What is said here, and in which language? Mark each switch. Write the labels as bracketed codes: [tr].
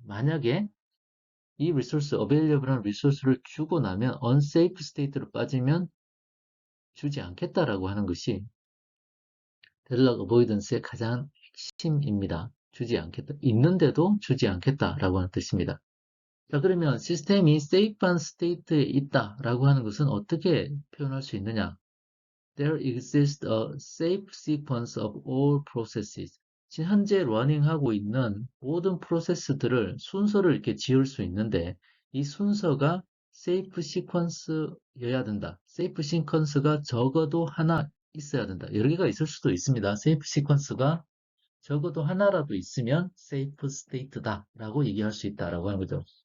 [ko] 만약에 이 리소스, available한 리소스를 주고 나면 unsafe state로 빠지면 주지 않겠다라고 하는 것이 데드락 어보이던스의 가장 핵심입니다. 주지 않겠다. 있는데도 주지 않겠다라고 하는 뜻입니다. 자, 그러면 시스템이 safe한 state에 있다라고 하는 것은 어떻게 표현할 수 있느냐? [en] There exists a safe sequence of all processes. [ko] 지금 현재 러닝하고 있는 모든 프로세스들을 순서를 이렇게 지을 수 있는데 이 순서가 safe sequence여야 된다. safe sequence가 적어도 하나 있어야 된다. 여러 개가 있을 수도 있습니다. safe sequence가 적어도 하나라도 있으면 safe state다 라고 얘기할 수 있다라고 하는 거죠.